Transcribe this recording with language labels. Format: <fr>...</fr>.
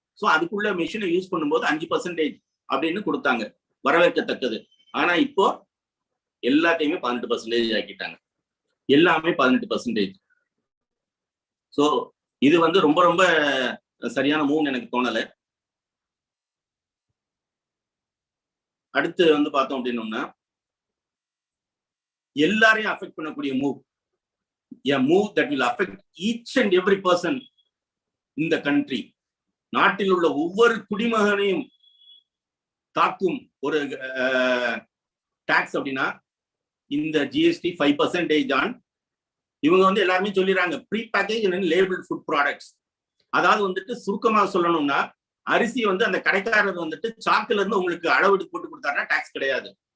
<ta>So அதுக்குள்ள மிஷினை use பண்ணும்போது 5% அப்படின்னு கொடுத்தாங்க, வரவேற்கத்தக்கது. ஆனா இப்போ எல்லாத்தையுமே 18% ஆக்கிட்டாங்க, எல்லாமே 18%. ஸோ இது வந்து ரொம்ப ரொம்ப சரியான மூவ் எனக்கு தோணல. அடுத்து வந்து பார்த்தோம் அப்படின்னோம்னா எல்லாரையும் அஃபெக்ட் பண்ணக்கூடிய move,</ta> <en>a move that will affect each and every person in the country.</en> <ta>நாட்டில் உள்ள ஒவ்வொரு குடிமகனையும் தாக்கும் ஒரு டாக்ஸ் அப்படின்னா இந்த ஜிஎஸ்டி 5% ஆன் இவங்க வந்து எல்லாருமே சொல்லிடுறாங்க pre package and labelled food products. அதாவது வந்துட்டு சுருக்கமாக சொல்லணும்னா அரிசி வந்து அந்த கடைக்காரர் வந்துட்டு சாக்குல இருந்து உங்களுக்கு அளவெடுத்து போட்டு கொடுத்தாருன்னா டாக்ஸ் கிடையாது.</ta>